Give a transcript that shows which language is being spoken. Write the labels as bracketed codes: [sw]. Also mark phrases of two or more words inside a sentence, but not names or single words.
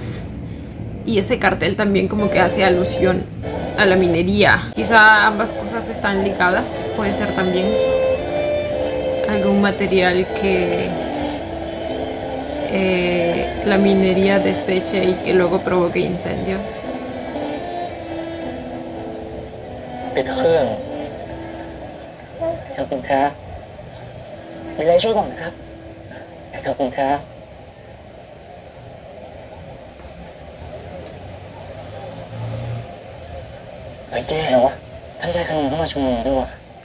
[es] Y ese cartel también como que hace alusión a la minería. Quizá ambas cosas están ligadas, puede ser también algún material que la minería deseche y que luego provoque incendios. [th] ปิดเครื่องขอบคุณครับมีอะไรช่วยก่อนนะครับขอบคุณครับไอ้เจ๊เหรอวะท่านชายขนุนเข้ามาชุมนุมด้วยวะ